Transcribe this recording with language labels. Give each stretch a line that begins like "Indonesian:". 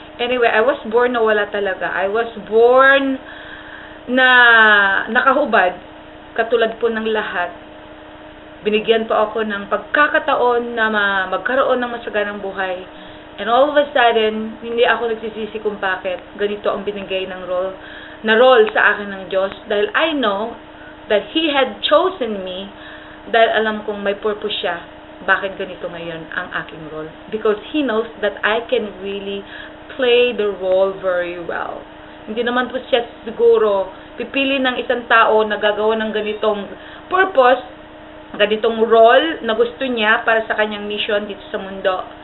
English: Anyway, I was born
Filipino: na wala talaga.
English: I was born
Filipino: na nakahubad, katulad po ng lahat. Binigyan po ako ng pagkakataon na magkaroon ng masaganang buhay.
English: And all of a sudden,
Filipino: hindi ako nagsisisi kung bakit ganito ang binigay ng role sa akin ng Diyos. Dahil
English: I know that He had chosen me
Filipino: dahil alam kong may purpose siya. Bakit ganito ngayon ang aking role?
English: Because He knows that I can really play the role very well.
Filipino: Hindi naman po siya siguro pipili ng isang tao na gagawa ng ganitong purpose, ganitong role na gusto niya para sa kanyang mission dito sa mundo.